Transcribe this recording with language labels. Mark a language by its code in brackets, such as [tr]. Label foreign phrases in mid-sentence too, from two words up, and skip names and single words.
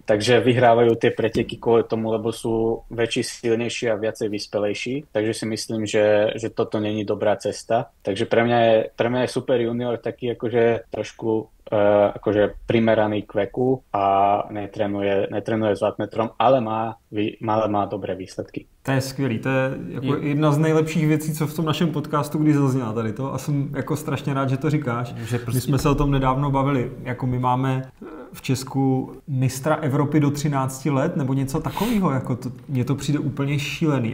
[sk] Takže vyhrávajú tie preteky kvôli tomu, lebo sú väčší, silnejší a viacej vyspelejší. Takže si myslím, že toto není dobrá cesta. Takže pre mňa je super junior taký akože trošku akože primeraný k veku a netrenuje s wattmetrom, ale má dobré výsledky. [cs] To je skvělý, to je jako jedna z nejlepších věcí, co v tom našem podcastu kdy zazněla tady to a jsem jako strašně rád, že to říkáš. Že prostě... My jsme se o tom nedávno bavili, jako my máme v Česku mistra Evropy do 13 let nebo něco takového, jako mně to přijde úplně šílený.